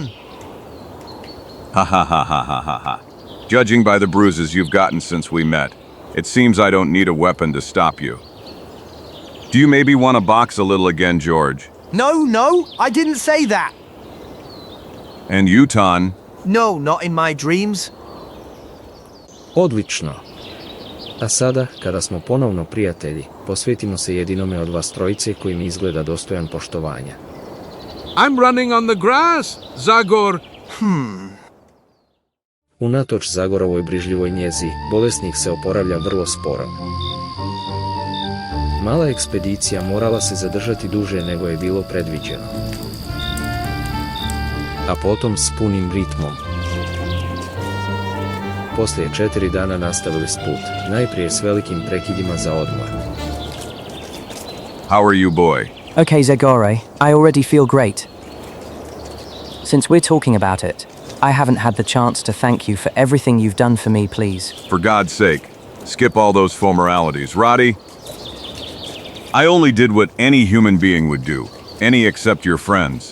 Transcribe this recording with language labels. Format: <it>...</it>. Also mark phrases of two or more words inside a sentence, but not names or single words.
<en>Ha ha ha ha ha ha ha. Judging by the bruises you've gotten since we met, it seems I don't need a weapon to stop you. Do you maybe want to box a little again, George? No, I didn't say that. And you, Ton? No, not in my dreams.</en> <hr>Odlično. A sada, kada smo ponovno prijatelji, posvetimo se jedinome od vas trojice koji mi izgleda dostojan poštovanja.</hr> <en>I'm running on the grass,</en> <hr>Zagor. Unatoč Zagorovoj brižljivoj njezi, bolesnik se oporavlja vrlo sporo. Mala ekspedicija morala se zadržati duže nego je bilo predviđeno. A potom s punim ritmom. Poslije 4 dana nastavili s put, najprije s velikim prekidima za odmor.</hr> <en>How are you, boy? Okay, Zagore, I already feel great. Since we're talking about it, I haven't had the chance to thank you for everything you've done for me, please. For God's sake, skip all those formalities. Roddy? I only did what any human being would do, any except your friends.</en>